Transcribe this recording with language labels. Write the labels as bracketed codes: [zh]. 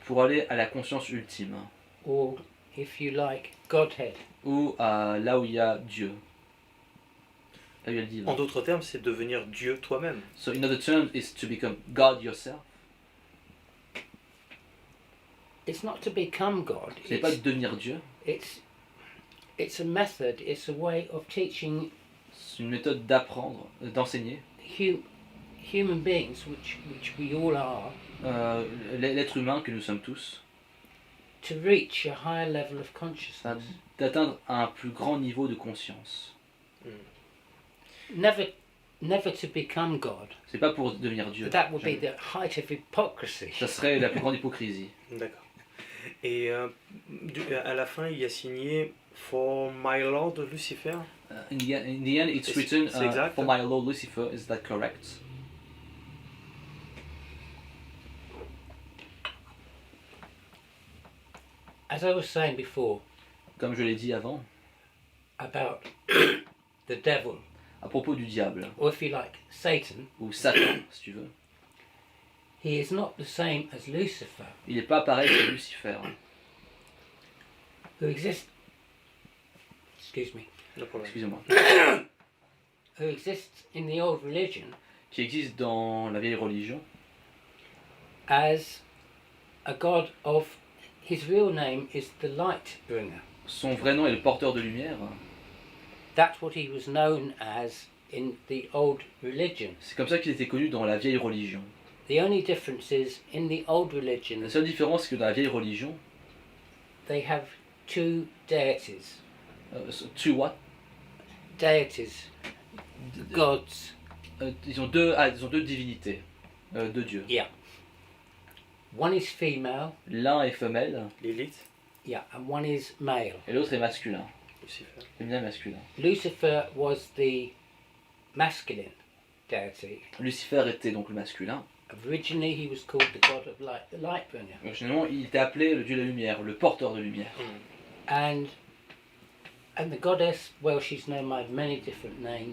[fr] Pour aller à la conscience ultime. [en] or if you like, Godhead. [fr] Ou là où il y a Dieu. Là où il y a le divin. En d'autres termes, c'est devenir Dieu toi-même. [en] So in other terms, is to become God yourself. It's not to become God. [fr] Ce n'est pas de devenir Dieu. [en] It's a method. It's a way of teaching [fr] C'est une méthode d'apprendre, d'enseigner. [en] human beings, which we all are, [fr] L'être humain que nous sommes tous, [en] to reach a higher level of consciousness. [fr] d'atteindre un plus grand niveau de conscience. [en] Never to become God. [fr] C'est pas pour devenir Dieu. [en] That would be [fr] Jamais. [en] the height of hypocrisy. [fr] Ça serait la plus grande hypocrisie. D'accord. Et à la fin, il y a signé [en] For My Lord Lucifer. In the end, it's written [fr] C'est exact. [en] For my Lord Lucifer. Is that correct? As I was saying before [fr] Comme je l'ai dit avant, [en] about the devil, [fr] à propos du diable, [en] or if you like, Satan, [fr] ou Satan, si tu veux, [en] he is not the same as Lucifer, [fr] il n'est pas pareil que Lucifer, [en] who exists. Excuse me. No problème. [fr] excusez-moi, [en] Who exists in the old religion [fr] qui existe dans la vieille religion, [en] as a god of. His real name is the light bringer. [fr] son vrai nom est le porteur de lumière. [en] That's what he was known as in the old religion. [fr] C'est comme ça qu'il était connu dans la vieille religion. [en] The only difference is in the old religion [fr] La seule différence, c'est que dans la vieille religion, [en] they have two deities. tu what? Deities, gods. [fr] Ils ont deux divinités, deux dieux. [en] Yeah. One is female, [fr] L'un est femelle [en] Lilith, yeah, and one is male. [fr] et l'autre est masculin. [en] Lucifer. [fr] Féminin, masculin. [en] Lucifer was the masculine deity. [fr] Lucifer était donc le masculin. [en] Originally, he was called the god of light, the light bringer. [fr] Finalement, il était appelé le dieu de la lumière, le porteur de lumière. [en] And the goddess, well, she's known by many different names.